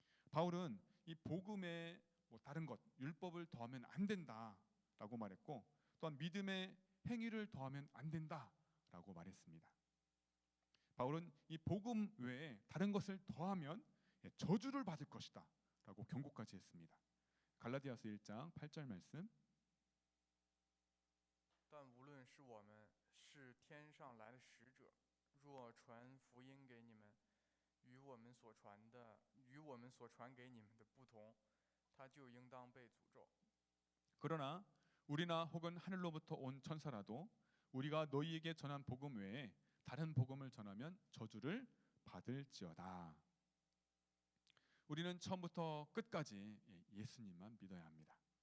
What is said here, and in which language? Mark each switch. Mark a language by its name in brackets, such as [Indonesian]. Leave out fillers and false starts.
[Korean] 바울은 이 복음에 다른 것, 율법을 더하면 안 된다라고 말했고 또한 믿음의 행위를 더하면 안 된다라고 말했습니다. 바울은 이 복음 외에 다른 것을 더하면 저주를 받을 것이다 라고 경고까지 했습니다. 갈라디아서 1장 8절 말씀. [Chinese] 但无论是我们是天上来的使者，若传福音给你们，与我们所传给你们的不同，他就应当被诅咒。 [Korean] 그러나 우리나 혹은 하늘로부터 온 천사라도 우리가 너희에게 전한 복음 외에 다른 복음을 전하면 저주를 받을지어다. 우리는 처음부터 끝까지 예수님만 믿어야 합니다.